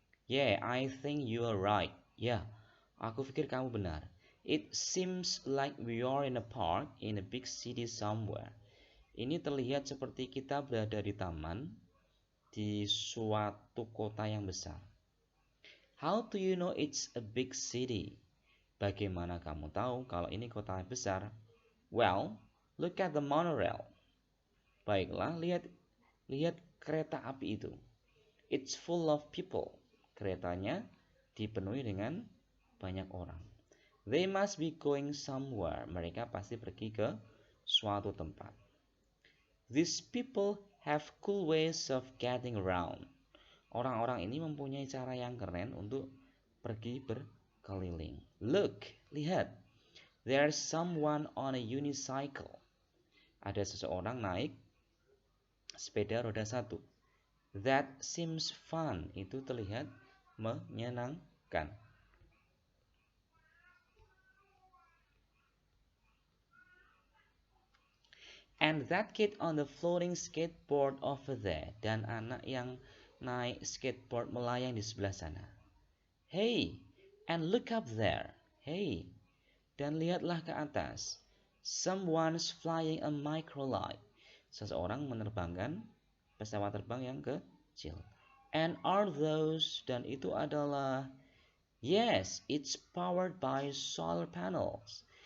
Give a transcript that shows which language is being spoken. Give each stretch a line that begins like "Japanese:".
English: Yeah, I think you are right.
Indonesian: Ya, aku pikir kamu benar.
English: It seems like we are in a park in a big city somewhere.
Indonesian: Ini terlihat seperti kita berada di taman di suatu kota yang besar.
English: How do you know it's a big city?
Indonesian: Bagaimana kamu tahu kalau ini kota besar?
English: Well, look at the monorail.
Indonesian: Baiklah, lihat kereta api itu.
English: It's full of people.
Indonesian: Keretanya dipenuhi dengan banyak orang.
English: They must be going somewhere.
Indonesian: Mereka pasti pergi ke suatu tempat.
English: These people have cool ways of getting around.
Indonesian: Orang-orang ini mempunyai cara yang keren untuk pergi berkeliling.
English: Look, lihat. There's someone on a unicycle.
Indonesian: Ada seseorang naik sepeda roda satu.
English: That seems fun.
Indonesian: Itu terlihat menyenangkan.
English: And that kid on the floating skateboard over there.
Indonesian: Dan anak yang naik skateboard melayang di sebelah sana.
English: Hey, and look up there.
Indonesian: Hey, dan lihatlah ke atas.
English: Someone's flying a microlight.
Indonesian: Seseorang menerbangkan pesawat terbang yang kecil.
English: And are those,
Indonesian: dan itu adalah,
English: yes, it's powered by solar panels.